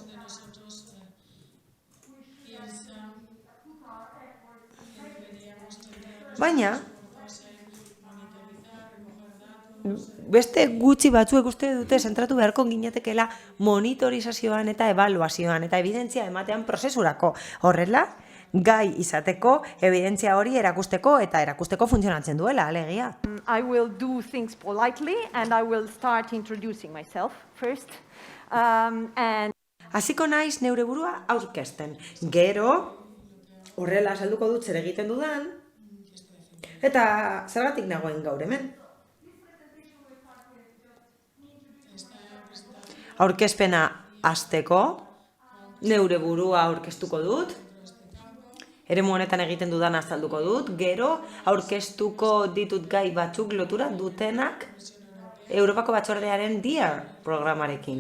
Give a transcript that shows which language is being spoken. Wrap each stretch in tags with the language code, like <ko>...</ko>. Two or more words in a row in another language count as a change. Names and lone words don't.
<eu>Baina beste gutxi batzuek uste dute zentratu beharko ginatekela monitorizazioan eta ebaluazioan eta evidentzia ematean prozesurako. Horrela, gai izateko, evidentzia hori erakusteko eta erakusteko funtzionatzen duela, alegia.</eu> <en>I will do things politely and I will start introducing myself first.</en> <eu>Hasiko naiz neure burua aurkezten. Gero, horrela salduko dut zer egiten dudan, eta zergatik nagoen gaur hemen. Aurkezpena hasteko, neure burua aurkeztuko dut, eremu honetan egiten dudan azalduko dut, gero aurkeztuko ditut gai batzuk lotura dutenak Europako Batzordearen DIAR programarekin.</eu>